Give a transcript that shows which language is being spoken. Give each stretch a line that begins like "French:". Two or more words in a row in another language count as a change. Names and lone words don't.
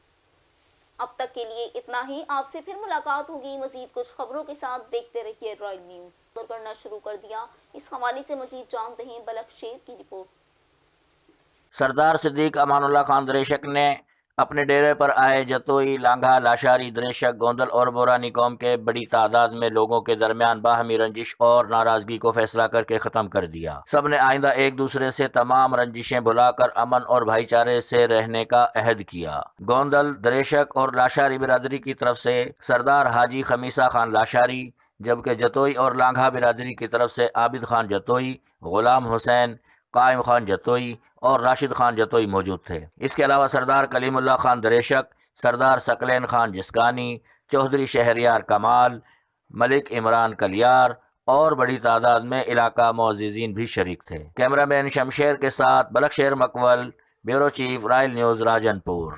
Urdu: اب تک کے لیے اتنا ہی. آپ سے پھر ملاقات ہوگی مزید کچھ خبروں کے ساتھ. دیکھتے رہیے رائل نیوز۔ کرنا شروع کر دیا. اس حوالے سے مزید جانتے ہیں بلک شیر کی رپورٹ. سردار صدیق امان اللہ خان دریشک نے اپنے ڈیرے پر آئے جتوئی، لانگھا، لاشاری، دریشک, گوندل اور بورانی قوم کے بڑی تعداد میں لوگوں کے درمیان باہمی رنجش اور ناراضگی کو فیصلہ کر کے ختم کر دیا. سب نے آئندہ ایک دوسرے سے تمام رنجشیں بھلا کر امن اور بھائی چارے سے رہنے کا عہد کیا. گوندل، دریشک اور لاشاری برادری کی طرف سے سردار حاجی خمیسہ خان لاشاری، جبکہ جتوئی اور لانگھا برادری کی طرف سے عابد خان جتوئی، غلام حسین، قائم خان جتوئی اور راشد خان جتوئی موجود تھے. اس کے علاوہ سردار کلیم اللہ خان دریشک، سردار ثقلین خان جسکانی، چوہدری شہریار کمال، ملک عمران کلیار اور بڑی تعداد میں علاقہ معززین بھی شریک تھے. کیمرہ مین شمشیر کے ساتھ بلک شیر مکول، بیورو چیف، رائل نیوز، راجن پور.